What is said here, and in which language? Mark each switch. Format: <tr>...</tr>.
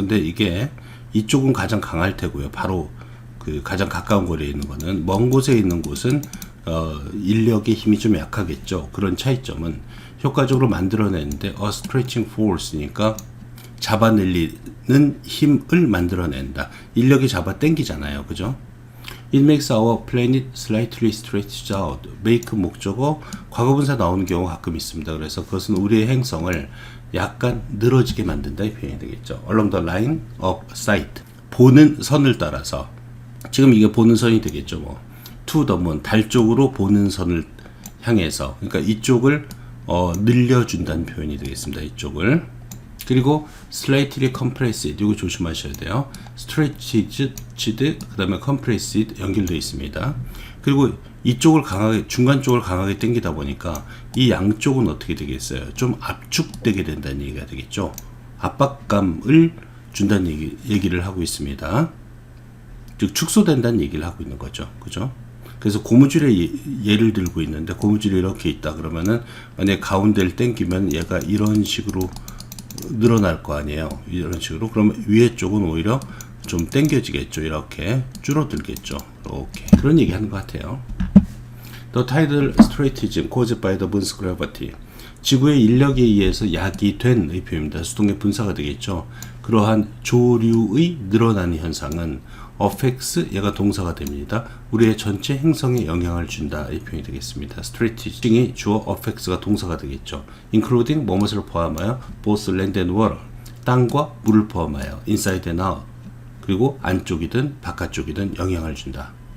<ko>근데 이게 이쪽은 가장 강할 테고요. 바로 그 가장 가까운 거리에 있는 거는, 먼 곳에 있는 곳은 인력의 힘이 좀 약하겠죠. 그런 차이점은 효과적으로 만들어내는데</ko> <en>a stretching force</en> <ko>니까 잡아내리는 힘을 만들어낸다. 인력이 잡아 당기잖아요. 그죠?</ko> <en>It makes our planet slightly stretched out.</en> <ko>make 목적어 과거분사 나오는 경우가 가끔 있습니다. 그래서 그것은 우리의 행성을 약간 늘어지게 만든다 이 표현이 되겠죠.</ko> <en>Along the line of sight,</en> <ko>보는 선을 따라서. 지금 이게 보는 선이 되겠죠. 뭐</ko> <en>to the moon,</en> <ko>달 쪽으로 보는 선을 향해서, 그러니까 이쪽을 늘려준다는 표현이 되겠습니다. 이쪽을. 그리고</ko> <en>slightly compressed,</en> <ko>이거 조심하셔야 돼요. stretched, 그 다음에 compressed 연결되어 있습니다. 그리고 이쪽을 강하게, 중간 쪽을 강하게 당기다 보니까 이 양쪽은 어떻게 되겠어요? 좀 압축되게 된다는 얘기가 되겠죠. 압박감을 준다는 얘기를 하고 있습니다. 즉 축소된다는 얘기를 하고 있는 거죠. 그죠? 그래서 고무줄의 예를 들고 있는데 고무줄이 이렇게 있다 그러면은 만약에 가운데를 당기면 얘가 이런 식으로 늘어날 거 아니에요. 이런 식으로. 그러면 위에 쪽은 오히려 좀 당겨지겠죠. 이렇게 줄어들겠죠. 이렇게 그런 얘기 하는 것 같아요.</ko> <en>The tidal straightening caused by the moon's gravity.</en> <ko>지구의 인력에 의해서 야기된 의 표현입니다. 수동의 분사가 되겠죠. 그러한 조류의 늘어나는 현상은 affects, 얘가 동사가 됩니다. 우리의 전체 행성에 영향을 준다. 이 표현이 되겠습니다. straightening 주어, affects가 동사가 되겠죠. including 뭐뭇을 포함하여</ko> <en>both land and water,</en> <ko>땅과 물을 포함하여</ko> <en>inside and out,</en> <ko>그리고 안쪽이든 바깥쪽이든 영향을 준다.</ko>